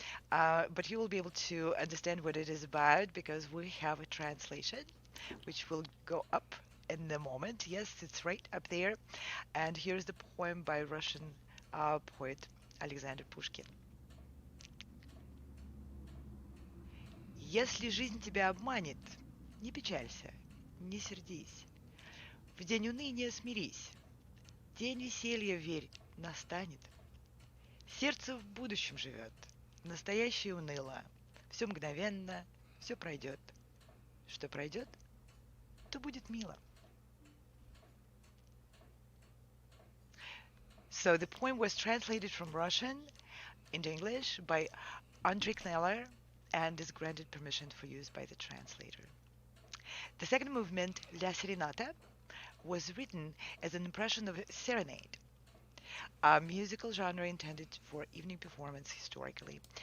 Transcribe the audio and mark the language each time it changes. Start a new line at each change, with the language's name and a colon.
English: But you will be able to understand what it is about because we have a translation, which will go up in the moment. Yes, it's right up there. And here's the poem by Russian poet Alexander Pushkin.
Russian: Если жизнь тебя обманет, не печалься, не сердись. В день уныния смирись, день веселья, верь, настанет. Сердце в будущем живет, настоящее уныло. Все мгновенно, все пройдет. Что пройдет, то будет мило.
English: So the poem was translated from Russian into English by Andrei Kneller and is granted permission for use by the translator. The second movement, La Serenata, was written as an impression of a serenade, a musical genre intended for evening performance historically.